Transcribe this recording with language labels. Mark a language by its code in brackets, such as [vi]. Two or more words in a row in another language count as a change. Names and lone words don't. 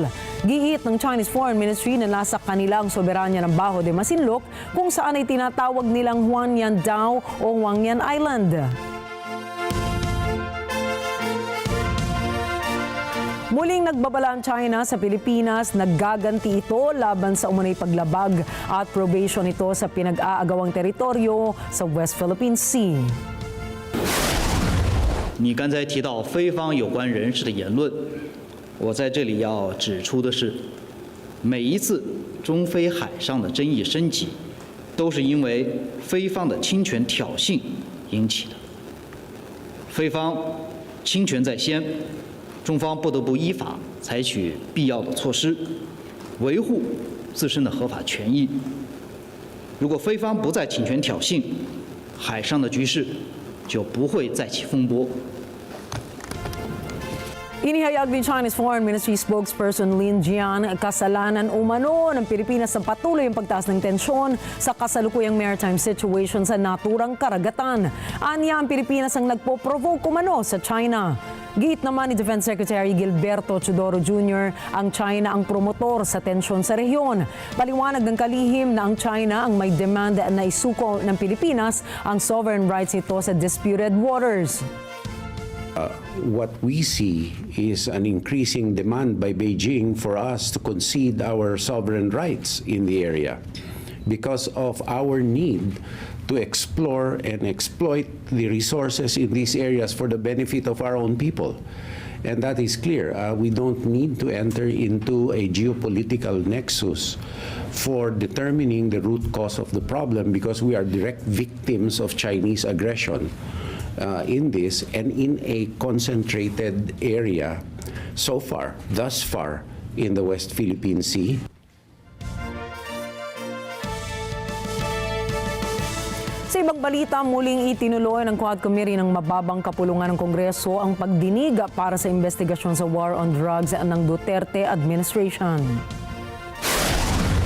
[tl] Giit ng Chinese Foreign Ministry na nasa kanila ang soberanya ng Bajo de Masinloc kung saan ay tinatawag nilang Huangyan Dao o Huangyan Island. Muling nagbabala ang China sa Pilipinas, naggaganti ito laban sa umunay paglabag at probation nito sa pinag-aagawang teritoryo sa West Philippine Sea. [zh] 你刚才提到非方有关人士的言论，我在这里要指出的是，每一次中非海上的争议升级，都是因为非方的侵权挑衅引起的。非方侵权在先。中方不得不依法采取必要的措施，维护自身的合法权益。如果非方不再侵权挑衅，海上的局势就不会再起风波。 [tl] Inihayag ni Chinese Foreign Ministry spokesperson Lin Jian, kasalanan umano ng Pilipinas sa patuloy ang pagtaas ng tensyon sa kasalukuyang [en] maritime situation [tl] sa naturang karagatan. Anya ang Pilipinas ang nagpo-provoke umano sa China. Giit naman ni Defense Secretary Gilberto Teodoro Jr., ang China ang promotor sa tensyon sa rehiyon. Paliwanag ng kalihim na ang China ang may demand na isuko ng Pilipinas ang [en] sovereign rights [tl] nito sa [en] disputed waters. What we see is an increasing demand by Beijing for us to concede our sovereign rights in the area because of our need to explore and exploit the resources in these areas for the benefit of our own people. And that is clear. We don't need to enter into a geopolitical nexus for determining the root cause of the problem because we are direct victims of Chinese aggression. In this and in a concentrated area thus far in the West Philippine Sea. [tl] Sa ibang balita, muling itinuloy ng Quad Committee ng mababang kapulungan ng Kongreso ang pagdinig para sa investigasyon sa [en] war on drugs [tl] ng Duterte administration.